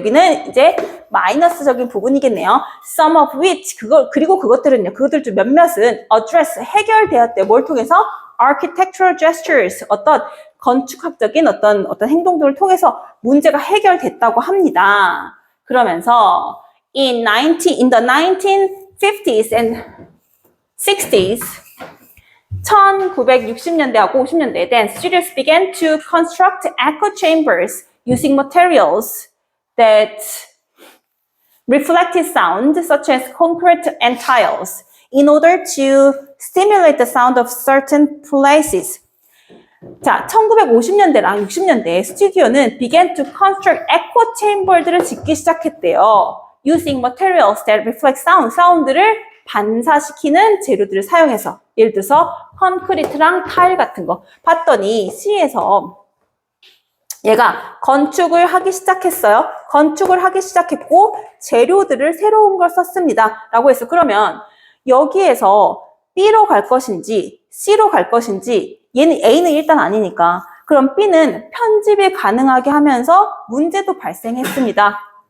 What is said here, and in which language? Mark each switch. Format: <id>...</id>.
<ko>여기는 이제 마이너스적인 부분이겠네요.</ko> <en>Some of which</en> <ko>그리고 그것들은요. 그것들 중 몇몇은 address 해결되었대요. 뭘 통해서?</ko> <en>Architectural gestures</en> <ko>어떤 건축학적인 어떤 행동들을 통해서 문제가 해결됐다고 합니다.</ko> <en>그러면서 in the 1950s and 60s</en> <ko>1960년대하고 50년대</ko> <en>then studios began to construct echo chambers using materials that reflected sound such as concrete and tiles in order to stimulate the sound of certain places.</en> <ko>자, 1950년대랑 60년대 스튜디오는</ko> <en>began to construct</en> <ko>echo chamber들을 짓기 시작했대요.</ko> <en>using materials that reflect sound,</en> <ko>사운드를 반사시키는 재료들을 사용해서. 예를 들어서 콘크리트랑 타일 같은 거 봤더니 C에서 얘가 건축을 하기 시작했어요. 건축을 하기 시작했고 재료들을 새로운 걸 썼습니다. 라고 했어. 그러면 여기에서 B로 갈 것인지 C로 갈 것인지 얘는 A는 일단 아니니까 그럼 B는 편집이 가능하게 하면서 문제도 발생했습니다.</ko>